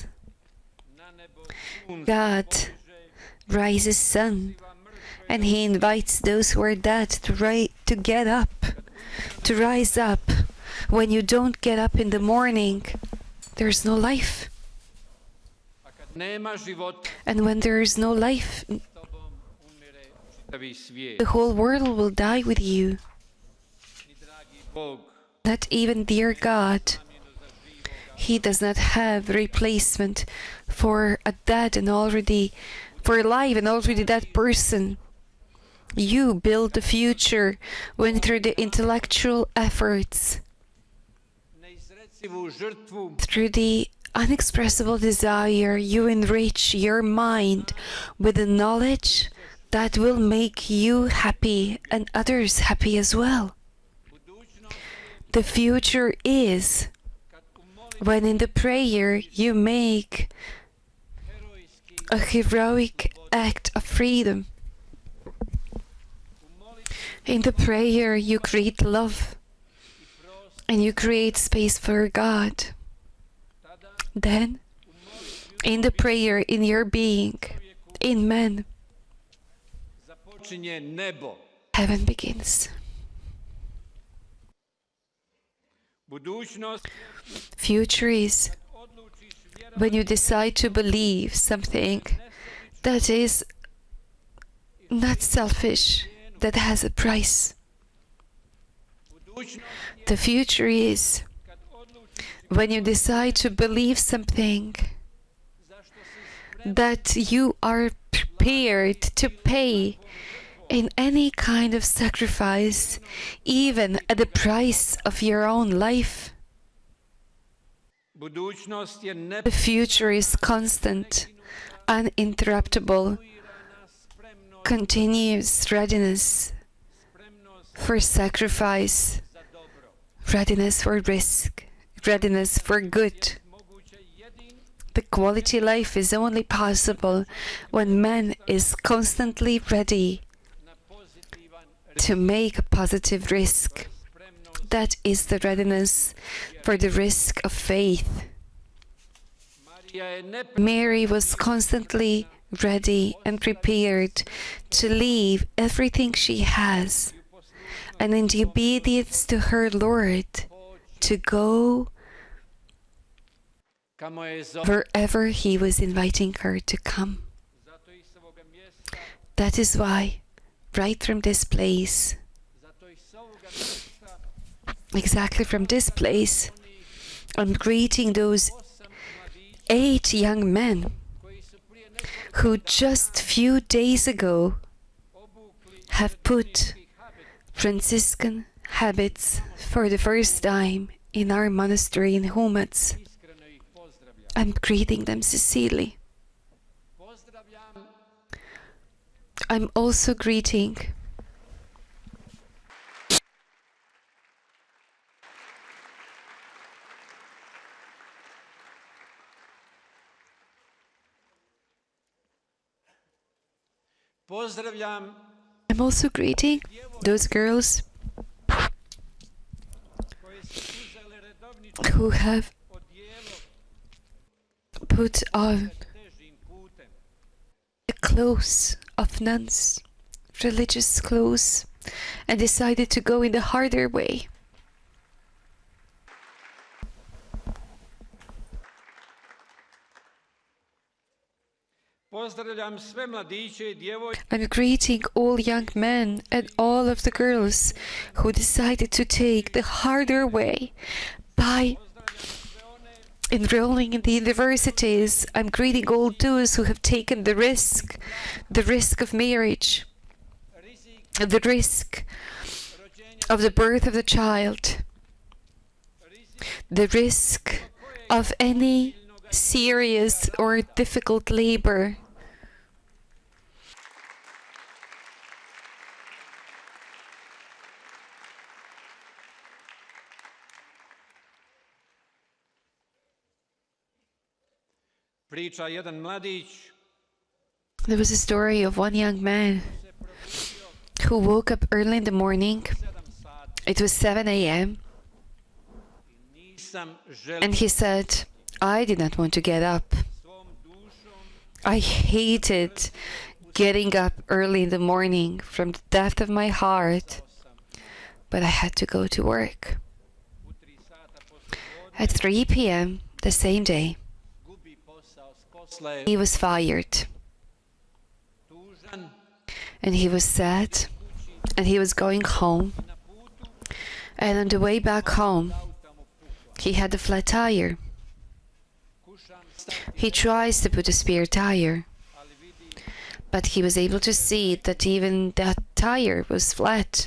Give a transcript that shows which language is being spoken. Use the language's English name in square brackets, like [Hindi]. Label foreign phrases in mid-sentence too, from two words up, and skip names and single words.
[Croatian] Na nebo sunce [English] God rises sun, and he invites those who are dead to get up, to rise up. When you don't get up in the morning, there's no life. [Croatian] a kad nema života, [English] And when there is no life, [Croatian] s tobom umire pravi svijet. [English] The whole world will die with you. [Croatian] Ni dragi Bog [English] Not even dear God. [Croatian] zamjenu za živoga. [English] He does not have replacement for a dead and already, for alive and already dead person. You build the future when through the intellectual efforts, [Croatian] Neizrecivu žrtvu [English] through the unexpressible desire, you enrich your mind with the knowledge that will make you happy and others happy as well. [Croatian] budućnost [English] The future is [Croatian] kad u molitvi [English] when in the prayer you make [Croatian] herojski, [English] a heroic act of freedom. [Croatian] u molitvi [English] In the prayer you create love [Croatian] i prostor, [English] and you create space for God. [Croatian] tada [English] Then, [Croatian] u molitvi [English] in the prayer, in your being, in man, [Croatian] započinje nebo. [English] heaven begins. [Croatian] Budućnost [English] Future is [Croatian] odlučiš [English] when you decide to believe something that is not selfish, that has a price. [Croatian] Budućnost [English] The future is [Croatian] kad odlučiš [English] when you decide to believe something [Croatian] zašto si spreman [English] that you are prepared to pay in any kind of sacrifice, even at the price of your own life. [Croatian] Budućnost je [English] The future is constant, uninterruptible, [Croatian] spremnost, [English] continuous readiness [Croatian] spremnost [English] for sacrifice, [Croatian] za dobro. [English] readiness for risk, readiness for good. [Croatian] Moguće jedino [English] The quality life is only possible when man is constantly ready [Croatian] na pozitivan [English] to make a positive risk. [Croatian] spremnost. [English] That is the readiness for the risk of faith. [Croatian] Marija je [English] Mary was constantly ready and prepared to leave everything she has and in obedience to her Lord to go [Croatian] kamo je zove. [English] wherever he was inviting her to come. [Croatian] Zato i s ovoga mjesta, [English] That is why, right from this place, [Croatian] zato i s ovoga mjesta, [English] exactly from this place, I'm greeting those [Croatian] 8 mladića [English] 8 young men [Croatian] koji su prije nekoliko [English] who just few days ago [Croatian] obukli [English] have put [Croatian] franciscanski habit. [English] Franciscan habits for the first time in our monastery in Humac. [Croatian] Iskreno ih pozdravljam. [English] I'm greeting them sincerely. [Croatian] Pozdravljam [English] I'm also greeting [Croatian] Pozdravljam [English] I'm also greeting those girls [Croatian] koje su uzele redovničko [English] who have [Croatian] odijelo [English] put on [Croatian] težim putem. [English] the clothes of nuns, religious clothes, and decided to go in the harder way. [Croatian] Pozdravljam sve mladiće i djevojke [English] I'm greeting all young men and all of the girls who decided to take the harder way by enrolling in the universities. I'm greeting all those who have taken the risk of marriage, [Croatian] rizik [English] the risk [Croatian] rođenja, [English] of the birth of the child, [Croatian] rizik [English] the risk of any serious or difficult labor. [Croatian] priča jedan mladić [English] There was a story of one young man [Croatian] se probudio [English] who woke up early in the morning. [Croatian] 7 sati [English] It was 7 a.m. [Croatian] i nisam želio [English] and he said, I did not want to get up. [Croatian] svom dušom [English] I hated getting up early in the morning from the depth of my heart, [Croatian] sam [English] but I had to go to work. [Croatian] u 3 sata poslijepodne [English] At 3 p.m. the same day, [Croatian] gubi posao s posla je [English] he was fired. [Croatian] tužan [English] and he was sad, and he was going home. And on the way back home, he had a flat tire. He tries to put a spare tire, but he was able to see that even that tire was flat.